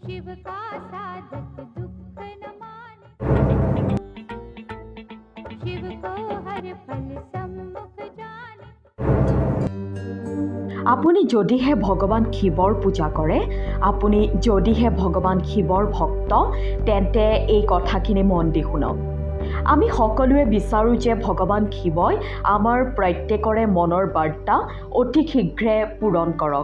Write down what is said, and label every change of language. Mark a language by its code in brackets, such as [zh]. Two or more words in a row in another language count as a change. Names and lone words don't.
[hi] शिव का साधक दुख न माने, शिव को हर फल सम्मुख जाने। [as] আপুনি যদিহে ভগৱান শিৱৰ পূজা কৰে, আপুনি যদিহে ভগৱান শিৱৰ ভক্ত, তেন্তে এই কথাখিনি মন দি শুনক। আমি সকলোৱে বিচাৰোঁ যে ভগৱান শিৱই আমাৰ প্ৰত্যেকৰে মনৰ বাৰ্তা অতি শীঘ্ৰে পূৰণ কৰক।